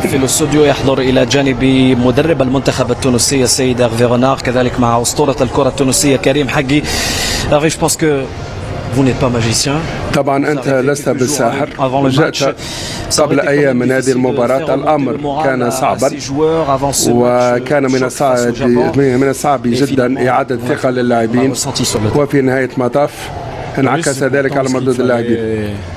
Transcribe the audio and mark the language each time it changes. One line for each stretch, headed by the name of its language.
Arabic: في الاستوديو يحضر إلى جانبي مدرب المنتخب التونسي السيد هيرفي رونار، كذلك مع أسطورة الكرة التونسية كريم حقي.
French: هيرفي، je pense que vous n'êtes pas magicien.
Arabic: طبعا أنت لست بالساحر. جاءت قبل أيام من هذه المباراة، الأمر كان صعبا وكان من الصعب جدا إعادة الثقة للاعبين، وفي نهاية المطاف انعكس ذلك على مردود اللاعبين.